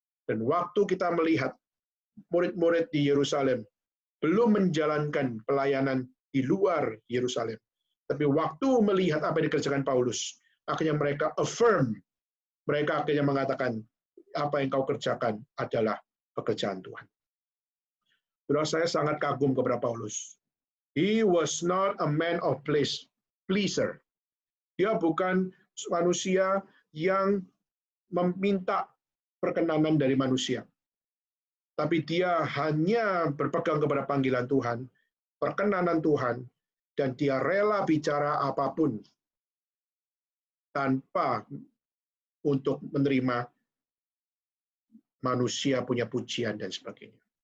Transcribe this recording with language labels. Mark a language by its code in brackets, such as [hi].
[id] Dan waktu kita melihat murid-murid di Yerusalem belum menjalankan pelayanan di luar Yerusalem. Tapi waktu melihat apa yang dikerjakan Paulus, akhirnya mereka affirm. Mereka akhirnya mengatakan, apa yang kau kerjakan adalah pekerjaan Tuhan. Saudara, saya sangat kagum kepada Paulus. [en] He was not a man of pleaser. [id] Dia bukan manusia yang meminta perkenanan dari manusia. Tapi dia hanya berpegang kepada panggilan Tuhan, perkenanan Tuhan, dan dia rela bicara apapun tanpa untuk menerima manusia punya pujian dan sebagainya.